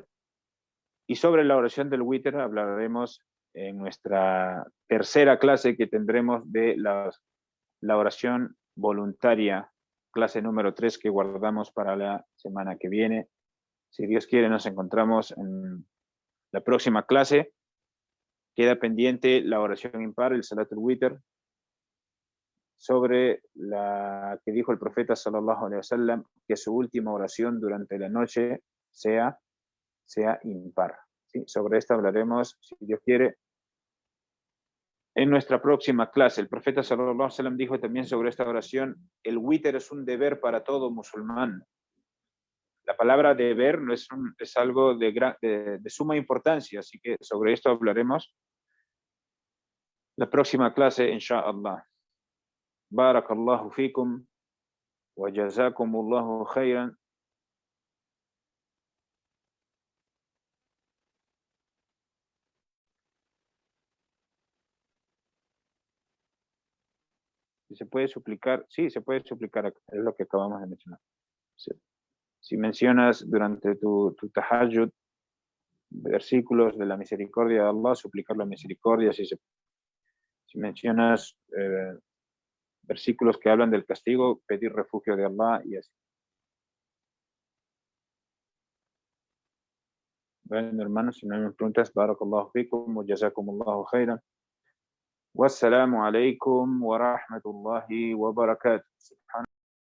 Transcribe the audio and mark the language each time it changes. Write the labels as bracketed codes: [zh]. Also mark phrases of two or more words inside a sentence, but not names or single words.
[es] Y sobre la oración del witr hablaremos en nuestra tercera clase que tendremos de la oración voluntaria, clase número 3 que guardamos para la semana que viene. Si Dios quiere, nos encontramos en la próxima clase. Queda pendiente la oración impar, el [ar] صلاة الوتر, [es] sobre la que dijo el profeta [ar] صلى الله عليه وسلم, [es] que su última oración durante la noche sea impar. ¿Sí? Sobre esto hablaremos, si Dios quiere, en nuestra próxima clase. El profeta [ar] صلى الله عليه وسلم [es] dijo también sobre esta oración: el witr es un deber para todo musulmán. La palabra deber no es algo de suma importancia, así que sobre esto hablaremos la próxima clase, inshallah. [ar] بارك الله فيكم وجزاكم الله خيرا. [es] Se puede suplicar, sí, se puede suplicar, es lo que acabamos de mencionar. Si mencionas durante tu tahajjud versículos de la misericordia de Allah, suplicar la misericordia. Si mencionas versículos que hablan del castigo, pedir refugio de Allah y así. Bueno, hermanos, si no hay más preguntas, [ar] بارك الله فيكم وجزاكم الله خيرا. والسلام عليكم ورحمة الله وبركاته.